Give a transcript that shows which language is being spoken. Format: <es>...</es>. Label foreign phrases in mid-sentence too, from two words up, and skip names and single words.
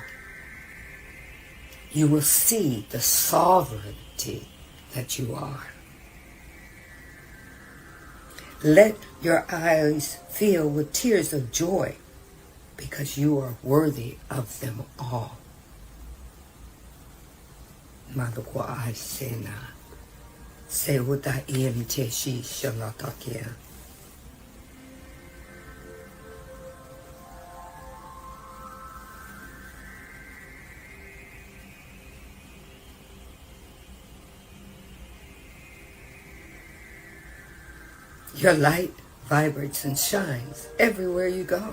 <en>You will see the sovereignty that you are. Let your eyes fill with tears of joy because you are worthy of them all. Madukwa ai sena. Se uta iem te shi shalatakia. Your light vibrates and shines everywhere you go.</en>